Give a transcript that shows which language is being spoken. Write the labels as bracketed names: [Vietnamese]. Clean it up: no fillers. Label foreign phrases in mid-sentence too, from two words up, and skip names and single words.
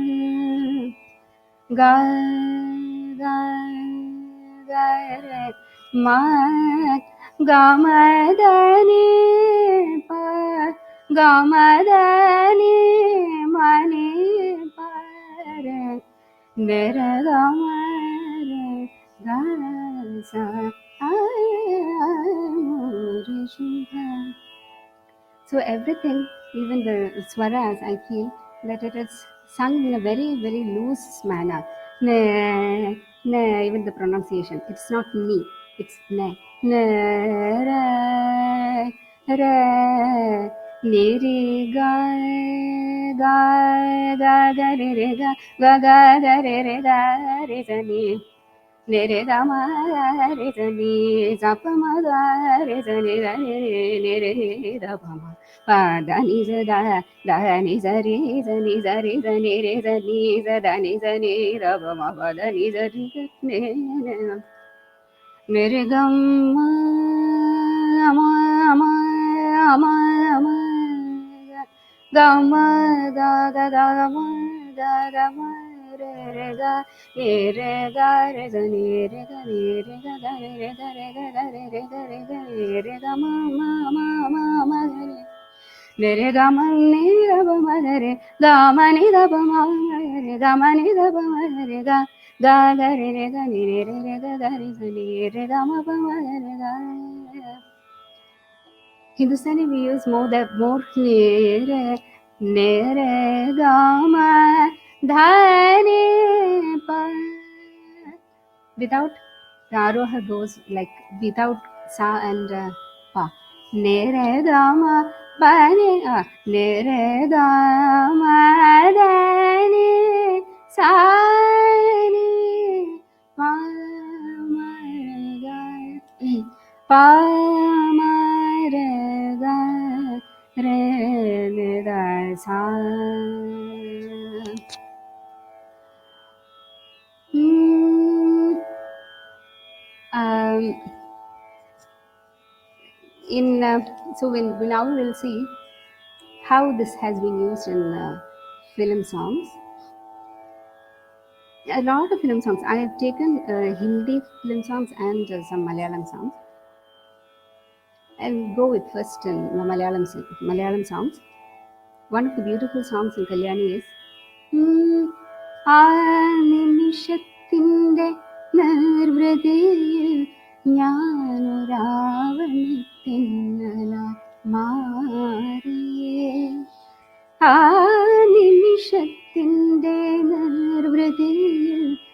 [English] गाय गाय गाय रे माँ गमदनी पा गमदनी मणि पर निरगमर गासा मोर शुभ. So everything, even the swaras, I feel that it is sung in a very, very loose manner. Ne, ne, even the pronunciation, it's not ni, it's ne. Ne, ra, ra, ni, re, ga, ga, ga, ga, re, ga, ga, ga, ga, re, ga, re, sa, ni. Nere gama re zani zapama re zani nere da pama pa da ni za da ni za re zani re zani za da ni za ni ra pama pa da ni za re ne nere gama ama ama ama ama gama ga ga ga ma ga ga ma re ga re ga re za ni re ga ga re ga re ga re ga re ga re ga ma ma re re ga ma ni ra ba ma re ga ma ni ra ba ma re ga ma ni ra ba ma re ga ga ga re ga ni re ga ga re za ni re ga ma ba ma re ga. Hindustani we use more nere nere gama dhani pa. Without the aroha goes like without sa and pa. Nere gama pani nere gama dhani sa ni pa ma ga pa ma re ga re ga sa. So now we will see how this has been used in film songs. A lot of film songs. I have taken Hindi film songs and some Malayalam songs. I'll go with first in Malayalam songs. One of the beautiful songs in Kalyani is [Malayalam] നിമിഷത്തിൻ്റെ നിർവൃതിയിൽ ഞാനൊരാവണിത്തിന്നലായി മാറിയേ ആ നിമിഷത്തിൻ്റെ നിർവൃതിയിൽ